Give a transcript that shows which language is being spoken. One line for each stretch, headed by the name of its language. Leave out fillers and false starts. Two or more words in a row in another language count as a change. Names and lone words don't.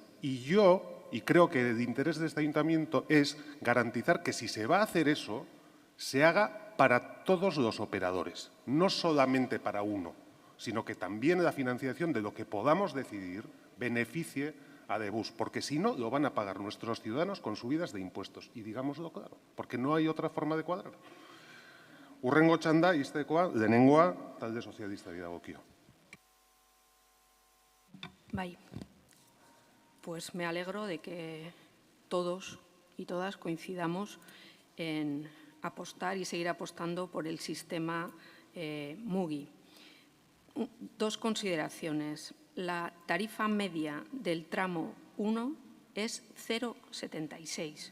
Spanish: Y creo que el interés de este ayuntamiento es garantizar que si se va a hacer eso, se haga para todos los operadores, no solamente para uno, sino que también la financiación de lo que podamos decidir beneficie a Debus, porque si no, lo van a pagar nuestros ciudadanos con subidas de impuestos. Y digámoslo claro, porque no hay otra forma de cuadrar.
Basque: Hurrengo txanda, iztekoa, lehenengoa, talde sozialistari dagokio. Bai,
Spanish: pues me alegro de que todos y todas coincidamos en apostar y seguir apostando por el sistema MUGI. Dos consideraciones. La tarifa media del tramo 1 es 0,76.